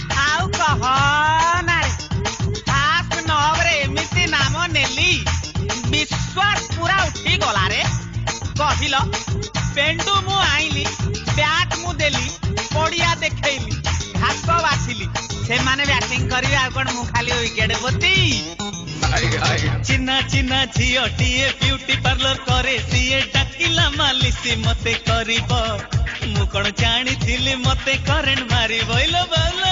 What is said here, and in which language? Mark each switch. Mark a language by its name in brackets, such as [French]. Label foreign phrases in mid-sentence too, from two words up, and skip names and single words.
[Sambalpuri] ଆଉ କହ ନା ଖାସ ନବରେ ଏମିତି ନାମ ନେଲି ବିଶ୍ୱାସ ପୂରା ଉଠି ଗଲା ରେ କହିଲ ପେଣ୍ଡୁ ମୁଁ ଆଇଲି ବ୍ୟାଟ୍ ମୁଁ ଦେଲି ପଡ଼ିଆ ଦେଖେଇଲି ଘାସ ବାଛିଲି ସେମାନେ ବ୍ୟାଟିଂ କରିବେ ଆଉ କଣ ମୁଁ ଖାଲି ୱିକେଟ ପୋତି ଚିହ୍ନା ଚିହ୍ନା ଝିଅଟିଏ [English] beauty parlour [Sambalpuri] କରେ ସିଏ ଡାକିଲା ମାଲିସି ମତେ କରିବ ମୁଁ କଣ ଜାଣିଥିଲି ମତେ କରେଣ୍ଟ ମାରିବ ଇଲୋ ବାଲୋ